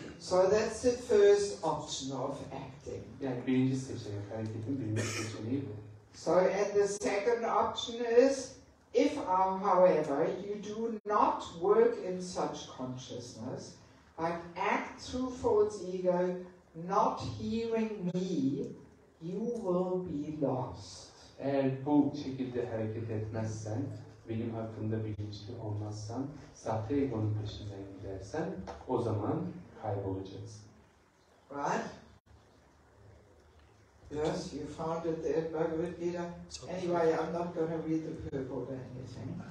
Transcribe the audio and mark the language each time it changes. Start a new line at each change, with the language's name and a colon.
English: So that's the first option of acting.
Turkish: Yani birinci seçenek, hareketin birinci seçeneği bu.
English: So and the second option is, if however you do not work in such consciousness, but act through false ego, not hearing me, you will be lost.
Turkish: Eğer bu şekilde hareket etmezsen, benim hakkımda bilinçli olmazsan, sahte egonun peşinden gidersen, o zaman kaybolacaksın.
English: Right? Yes, you found it there, Bhagavad Gita. Anyway, I'm not going to read the purport or anything.